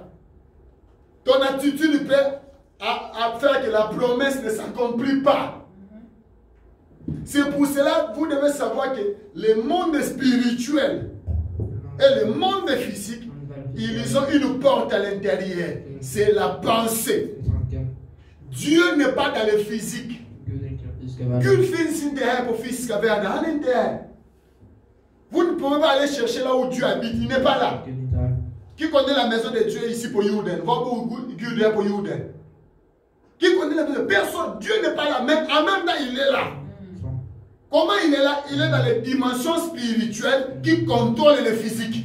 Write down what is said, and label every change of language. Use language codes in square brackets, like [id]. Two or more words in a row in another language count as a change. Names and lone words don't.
[fr] Ton attitude peut faire que la promesse ne s'accomplit pas. C'est pour cela que vous devez savoir que le monde spirituel et le monde physique, ils ont une porte à l'intérieur. C'est la pensée. Dieu n'est pas dans le physique. [sv] Gud finns inte här på fiskavärlden. Han är inte här. [fr] Vous ne pouvez pas aller chercher là où Dieu habite. Il n'est pas là. Qui connaît la maison de Dieu ici pour Youden? Va où Dieu est pour Youden. Qui connaît la maison? Personne. Dieu n'est pas là. Mais en même temps, il est là. Comment il est là? Il est dans les dimensions spirituelles qui contrôlent le physique.